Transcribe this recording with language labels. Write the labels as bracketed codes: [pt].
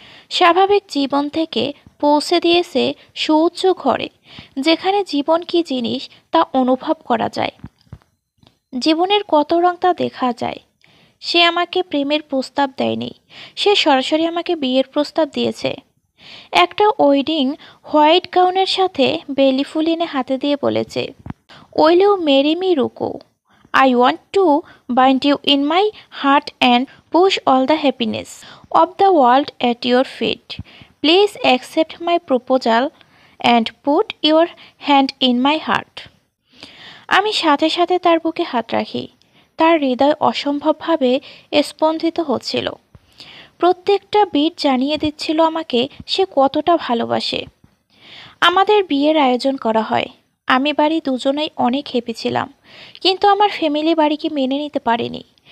[bn] স্বাভাবিক জীবন থেকে পৌঁছে দিয়েছে সুউচ্চ ঘরে, যেখানে জীবন কী জিনিস তা অনুভব করা যায়, জীবনের কত রং তা দেখা যায়। সে আমাকে প্রেমের প্রস্তাব দেয়নি, সে সরাসরি আমাকে বিয়ের প্রস্তাব দিয়েছে। একটা ওয়েডিং হোয়াইট গাউনের সাথে বেলি ফুল এনে হাতে দিয়ে বলেছে, [en] Will you marry me Ruku? I want to bind you in my heart and push all the happiness of the world at your feet. Please accept my proposal and put your hand in my heart. [bn] আমি সাথে সাথে তার বুকে হাত রাখি। তার হৃদয় অসম্ভবভাবে স্পন্দিত হচ্ছিল। প্রত্যেকটা বিট জানিয়ে দিচ্ছিল আমাকে সে কতটা ভালোবাসে। আমাদের বিয়ের আয়োজন করা হয়। আমি বাড়ি দুজনেই অনেক হ্যাপি ছিলাম, কিন্তু আমার ফ্যামিলি বাড়িকে মেনে নিতে পারেনি।